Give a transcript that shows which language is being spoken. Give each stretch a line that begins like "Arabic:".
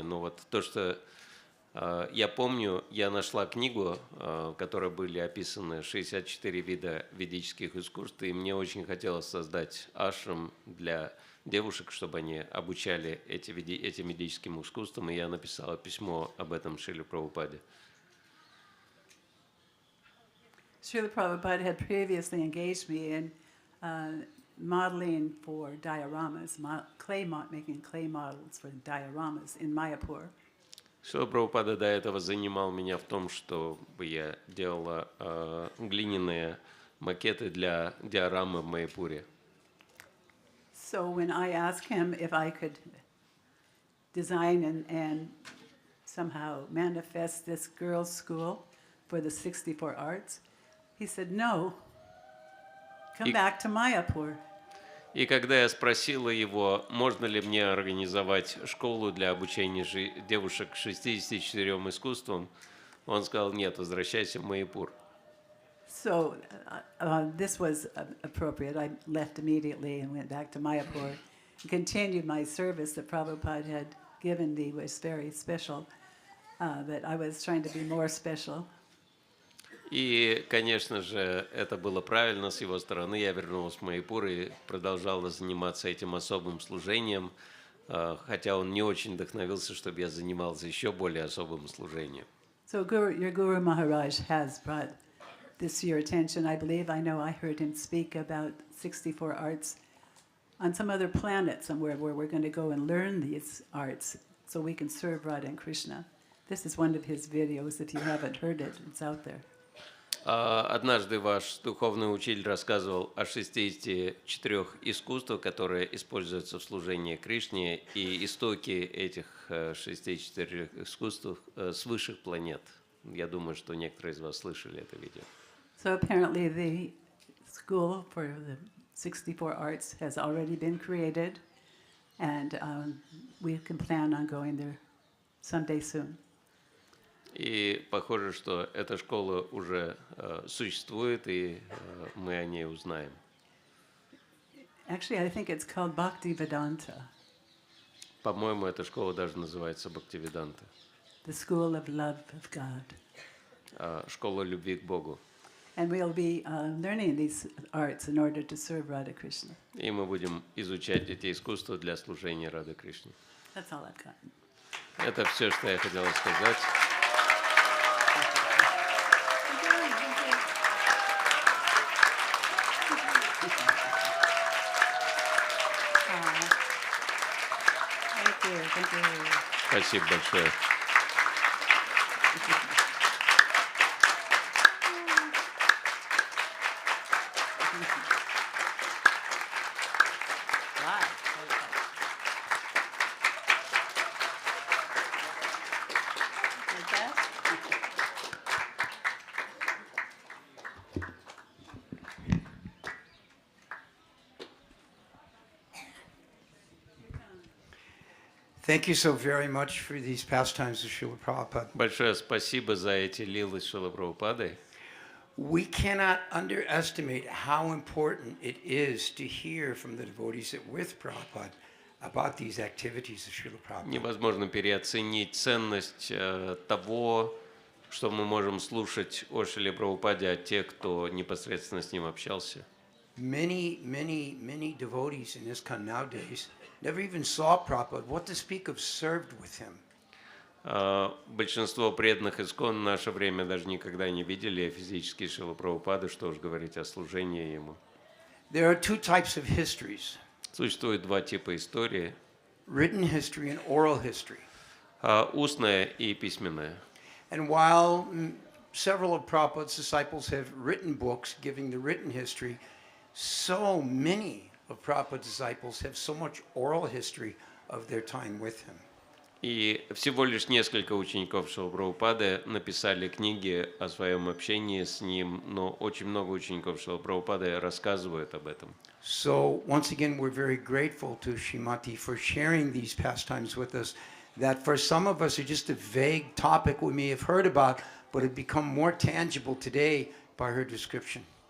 Russian: Но вот то, что я помню, я нашла книгу, в которой были описаны 64 вида ведических искусств, и мне очень хотелось создать ашрам для девушек, чтобы они обучали этим ведическим искусствам, и я написала письмо об этом Шриле Прабхупаде.
English: Srila Prabhupada had previously engaged me in modeling for dioramas, making clay models for dioramas in Mayapur.
Russian: Шрила Прабхупада до этого занимал меня в том, чтобы я делала глиняные макеты для диорамы в Майяпуре.
English: So when I asked him if I could design and somehow manifest this girls' school for the 64 arts, he said, no, come back to Mayapur.
Russian: И когда я спросила его, можно ли мне организовать школу для обучения девушек 64 искусствам, он сказал, нет, возвращайся в Майяпур.
English: So this was appropriate. I left immediately and went back to Mayapur and continued my service that Prabhupada had given me was very special, but I was trying to be more special.
Russian: И, конечно же, это было правильно с его стороны. Я вернулась в Майяпур и продолжала заниматься этим особым служением, хотя он не очень вдохновился, чтобы я занимался еще более особым служением.
English: So your Guru Maharaj has brought this to your attention. I believe, I know I heard him speak about 64 arts on some other planet somewhere where we're going to go and learn these arts so we can serve Radha and Krishna. This is one of his videos. If you haven't heard it, it's out there.
Russian: Однажды ваш духовный учитель рассказывал о 64 искусствах, которые используются в служении Кришне, и истоки этих 64 искусств с высших планет. Я думаю, что некоторые из вас слышали это видео.
English: So apparently the school for the 64 arts has already been created, and we can plan on going there someday soon.
Russian: И похоже, что эта школа уже существует, и мы о ней узнаем.
English: Actually, I think it's called Bhaktivedanta.
Russian: По-моему, эта школа даже называется Бхактивиданта.
English: The School of Love of God.
Russian: Школа любви к Богу.
English: And we'll be learning these arts in order to serve Radha Krishna.
Russian: И мы будем изучать эти искусства для служения Рады Кришне.
English: That's all I've got.
Russian: Это все, что я хотела сказать.
English: Thank you.
Russian: Спасибо большое.
English: Thank you so very much for these pastimes of Srila Prabhupada.
Russian: Большое спасибо за эти лилы Шрилы Прабхупады.
English: We cannot underestimate how important it is to hear from the devotees that with Prabhupada about these activities of Srila Prabhupada.
Russian: Невозможно переоценить ценность того, что мы можем слушать о Шриле Прабхупаде от тех, кто непосредственно с ним общался.
English: Many devotees in ISKCON nowadays never even saw Prabhupada, what to speak of served with him.
Russian: Большинство преданных ИСККОН в наше время даже никогда не видели физически Шрилу Прабхупаду, что уж говорить о служении ему.
English: There are two types of histories.
Russian: Существует два типа истории.
English: Written history and oral history.
Russian: Устная и письменная.
English: And while several of Prabhupada's disciples have written books giving the written history, so many of Prabhupada's disciples have so much oral history of their time with him.
Russian: И всего лишь несколько учеников Шрилы Прабхупады написали книги о своем общении с ним, но очень много учеников Шрилы Прабхупады рассказывают об этом.
English: So once again, we're very grateful to Srimati for sharing these pastimes with us. That for some of us are just a vague topic we may have heard about, but have become more tangible today by her description.